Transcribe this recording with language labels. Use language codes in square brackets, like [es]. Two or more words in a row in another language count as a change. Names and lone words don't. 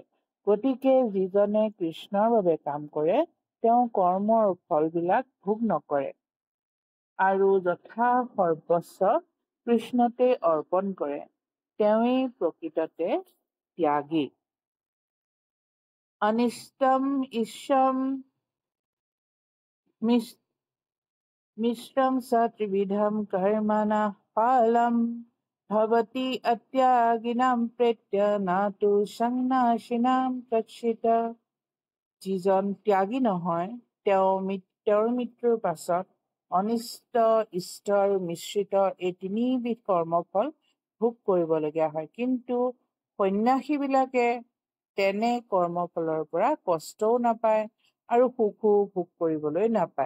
[as] গতিকে যিজনে কৃষ্ণৰ বাবে কাম কৰে তেওঁ কৰ্মৰ ফলবিলাক ভোগ নকৰে আৰু যথা সৰ্বস্ব কৃষ্ণতে অৰ্পণ কৰে, তেওঁৱেই প্ৰকৃততে ত্যাগী। [sa] অনিষ্টম ইচ্ছম मिश्रं स त्रिविधं कर्मणः फलं भवति अत्यागिनां प्रेत्य न तु सन्न्यासिनां कच्चित्। [as] যিজন ত্যাগী নহয় তেওঁৰ মৃত্যুৰ পাছত অনিষ্ট ইষ্ট আৰু মিশ্ৰিত এই তিনিবিধ কৰ্মফল ভোগ কৰিবলগীয়া হয়, কিন্তু সন্ন্যাসীবিলাকে তেনে কৰ্মফলৰ পৰা কষ্টও নাপায় আৰু সুখো ভোগ কৰিবলৈ নাপায়।